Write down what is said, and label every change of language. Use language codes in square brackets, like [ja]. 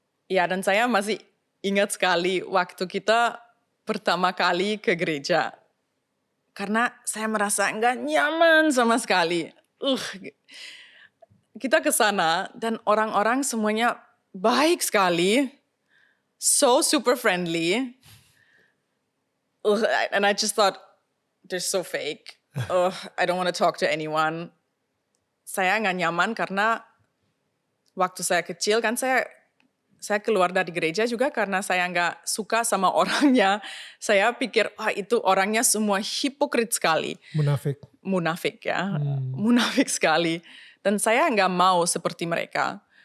[id] Ya, dan saya masih ingat sekali waktu kita pertama kali ke gereja. Karena saya merasa nggak nyaman sama sekali. Kita ke sana dan orang-orang semuanya baik sekali. [en] So super friendly. And I just thought, they're so fake. I don't want to talk to anyone. [id] Saya nggak nyaman karena waktu saya kecil kan saya keluar dari gereja juga karena saya nggak suka sama orangnya. Saya pikir, itu orangnya semua hipokrit sekali. Munafik ya. Munafik sekali. Dan saya nggak mau seperti mereka.